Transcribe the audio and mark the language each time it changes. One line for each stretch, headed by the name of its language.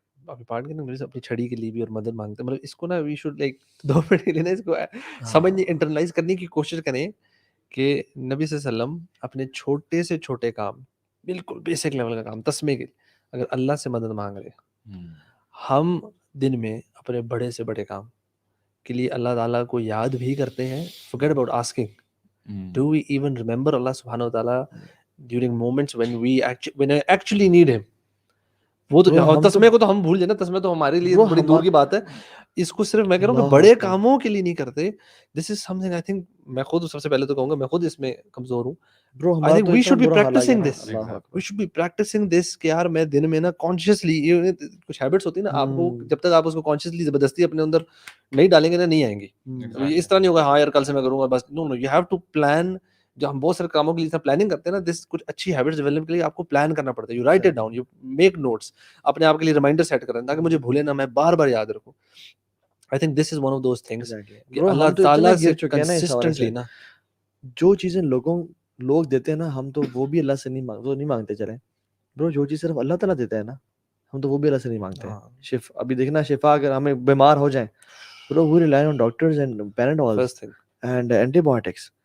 Urdu: ابھی پارٹ کے نا اپنی چھڑی کے لیے بھی اور مدد مانگتے ہیں. مطلب اس کو نا
English: we should like
Urdu: 2 منٹ کے لیے نا اس کو سمجھنے انٹرنلائز کرنے کی کوشش کریں کہ نبی صلی اللہ علیہ وسلم اپنے چھوٹے سے چھوٹے کام, بالکل بیسک لیول کا کام, تسمے کے, اگر اللہ سے مدد مانگ رہے, ہم دن میں اپنے بڑے سے بڑے کام کے لیے اللہ تعالیٰ کو یاد بھی کرتے ہیں.
English: forget about asking, do we even remember Allah subhanahu wa ta'ala during moments when I actually need him.
Urdu: وہ تو تسمے کو تو ہم بھول جائیں نا, تسمے تو ہمارے لیے بڑی دور کی بات ہے. اس کو صرف میں کہہ رہا ہوں کہ بڑے کاموں کے لیے نہیں کرتے.
English: this is something I think,
Urdu: میں خود سب سے پہلے تو کہوں گا میں خود اس میں کمزور ہوں.
English: I think we should be practicing this. We should be practicing this
Urdu: کہ یار میں دن میں نا کانشیسلی, کچھ ہیبٹس ہوتی ہیں نا آپ کو, جب تک آپ اس کو کانشیسلی زبردستی اپنے اندر نہیں ڈالیں گے نا نہیں آئیں گی. اس طرح نہیں ہوگا ہاں یار کل سے میں کروں گا بس.
English: No no, you have to plan.
Urdu: جو ہم بہت سارے کاموں کے لیے پلاننگ کرتے ہیں نا, دس کچھ اچھی ہیبٹس ڈیولپ کے لیے آپ کو پلان کرنا پڑتا ہے.
English: you write it down, you make notes,
Urdu: اپنے آپ کے لیے ریمائنڈر سیٹ کریں تاکہ مجھے بھولے نہ, میں بار بار یاد رکھوں.
English: I think this is one of those things
Urdu: کہ اللہ تعالیٰ سے کنسسٹنٹلی نا جو چیزیں لوگ دیتے ہیں نا, ہم تو وہ بھی اللہ سے نہیں مانگتے چلیں برو. جو چیز صرف اللہ تعالیٰ دیتا ہے نا, ہم تو وہ بھی اللہ سے نہیں مانگتے. ابھی دیکھنا شفا, اگر ہمیں بیمار ہو جائیں برو,
English: we rely on doctors and Panadols and antibiotics.